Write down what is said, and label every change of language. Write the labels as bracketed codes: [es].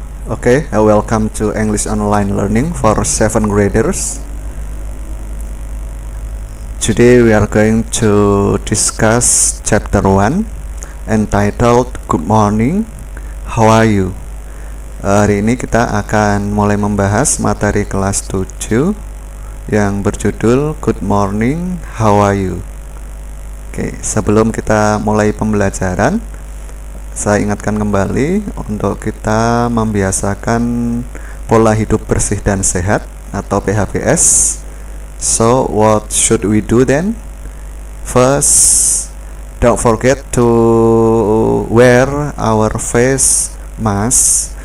[en] Okay, welcome to English Online Learning for 7th graders. Today we are going to discuss chapter 1 entitled Good Morning, How Are You? [id] Hari ini kita akan mulai membahas materi kelas 7 yang berjudul Good Morning, How Are You? Oke, sebelum kita mulai pembelajaran, saya ingatkan kembali untuk kita membiasakan pola hidup bersih dan sehat atau PHBS. [en] So, what should we do then? First, don't forget to wear our face mask.